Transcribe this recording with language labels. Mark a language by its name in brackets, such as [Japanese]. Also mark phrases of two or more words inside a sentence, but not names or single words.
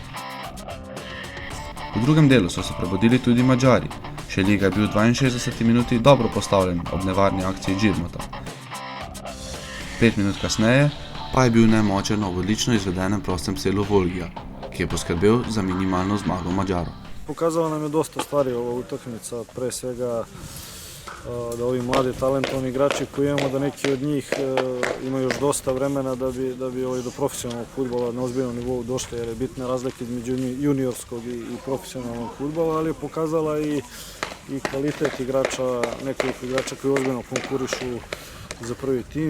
[Slovenian] V drugem delu so se prebudili tudi Madžari. Šeliga je bil v 62. minuti dobro postavljen ob nevarni akciji Džirmuta. 5 minut kasneje pa je bil nemočen ob odlično izvedenem prostem strelu Volgija, ki je poskrbel za minimalno zmago Mađarov. [Serbian] Pokazala nam je dosta stvari ova utakmica, pre svega da ovi mladi talentovani igrači koji imamo, da neki od njih imaju još dosta vremena da bi do profesionalnog fudbala na ozbiljnom nivou došli, jer je bitna razlika između juniorskog i profesionalnog fudbala, ali je pokazala i kvalitet igrača, nekoliko igrača koji ozbiljno konkurišu za prvi tim.